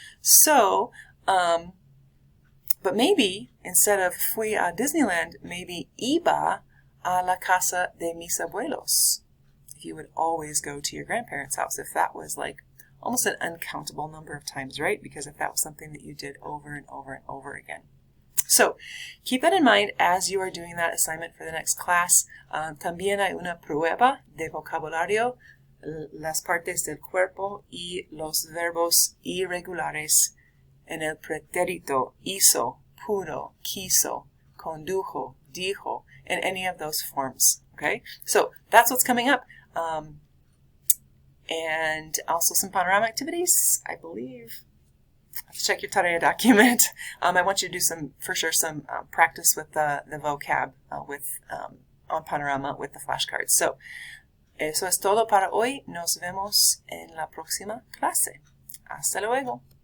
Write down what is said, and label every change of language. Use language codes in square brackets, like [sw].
[en] So, but maybe instead of [es] fui a Disneyland, maybe iba a la casa de mis abuelos. [en] If you would always go to your grandparents' house, if that was like almost an uncountable number of times, right? Because if that was something that you did over and over and over again. So, keep that in mind as you are doing that assignment for the next class. [es] También hay una prueba de vocabulario, las partes del cuerpo y los verbos irregulares en el pretérito hizo, pudo, quiso, condujo, dijo, [en] in any of those forms. Okay? So, that's what's coming up. And also some panorama activities, I believe. Check your tarea document. I want you to do some practice with the vocab on Panorama with the flashcards. [es] So, eso es todo para hoy. Nos vemos en la próxima clase. Hasta luego.